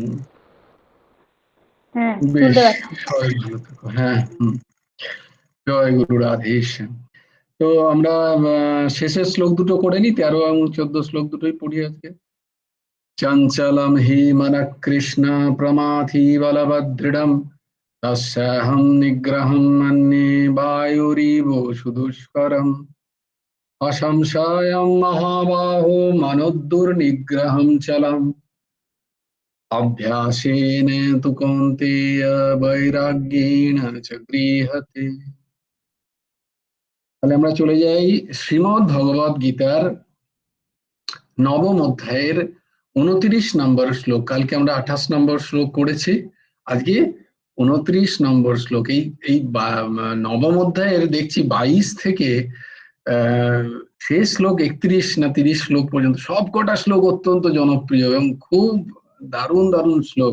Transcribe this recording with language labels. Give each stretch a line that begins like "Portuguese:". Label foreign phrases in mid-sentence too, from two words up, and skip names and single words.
Bangla: হ্যাঁ বেশ, শুনতে পাচ্ছি। সবাই ভালো থেকো। হ্যাঁ, জয় গুরু রাধেশ্যাম। তো আমরা শেষের শ্লোক দুটো করে নি, 13 এবং 14 শ্লোক দুটোই পড়ি আজকে।
Sanskrit: চঞ্চলম হি মনঃ কৃষ্ণ প্রমাথি বলবদৃঢ়ম তস্যাহং নিগ্রহম মন্যে বায়ুরিব সুদুষ্করম অসংশয়ম মহাবাহো মনোদুর্নিগ্রহম চলম অভ্যাসেন তু কৌন্তেয় বৈরাগ্যেণ চ গৃহতে।
Bangla: তাহলে আমরা চলে যাই শ্রীমদ্ ভগবদ গীতার নবম অধ্যায়ের 29 নম্বর শ্লোক। কালকে আমরা 28 নম্বর শ্লোক করেছি, আজকে 29 নম্বর শ্লোক। এই নবম অধ্যায়ের দেখছি 22 থেকে শেষ শ্লোক 31 না 30 শ্লোক পর্যন্ত সব কটা শ্লোক অত্যন্ত জনপ্রিয় এবং খুব দারুণ দারুণ শ্লোক।